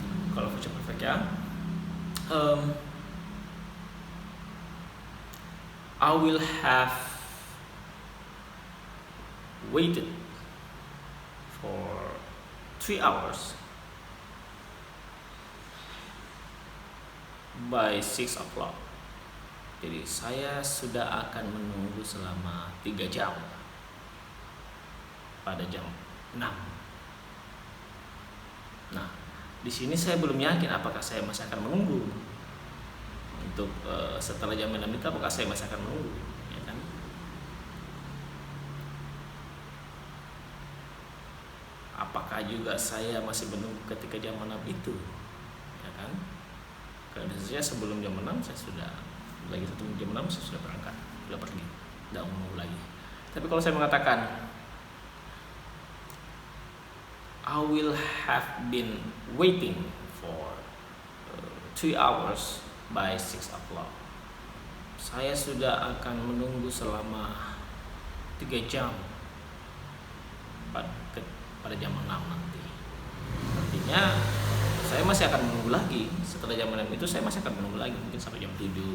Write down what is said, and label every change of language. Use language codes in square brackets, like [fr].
[en] Kalau future perfect ya, I will have waited for 3 hours by 6 o'clock. [id] Jadi saya sudah akan menunggu selama 3 jam pada jam 6. Nah, di sini saya belum yakin apakah saya masih akan menunggu untuk setelah jam 6 itu, apakah saya masih akan menunggu, ya kan? Apakah juga saya masih menunggu ketika jam 6 itu, ya kan? Karena biasanya sebelum jam 6 saya sudah lagi sebelum jam 6 saya sudah berangkat, sudah pergi, tidak menunggu lagi. Tapi kalau saya mengatakan [en] I will have been waiting for 3 hours by 6 o'clock. [id] Saya sudah akan menunggu selama 3 jam pada jam 6 nanti. Artinya saya masih akan menunggu lagi. Setelah jam 6 itu saya masih akan menunggu lagi, mungkin sampai jam 7.